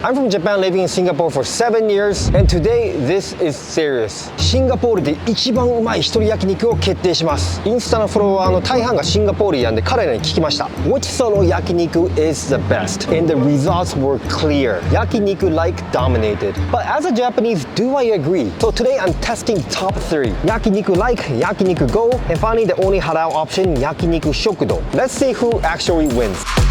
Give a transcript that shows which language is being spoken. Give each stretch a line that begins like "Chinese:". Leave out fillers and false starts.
English: I'm from Japan, living in Singapore for 7 years, and today this is serious.
Japanese: シンガポールで一番うまい一人焼肉を決定します。インスタのフォロワーの大半がシンガポールやんで彼らに聞きました。
English: Which solo yakiniku is the best? And the results were clear. Yakiniku LIKE dominated. But as a Japanese, do I agree? So today I'm testing the top 3. Yakiniku LIKE, Yakiniku GO, and finally the only halal option, Yakiniku Shokudo. Let's see who actually wins.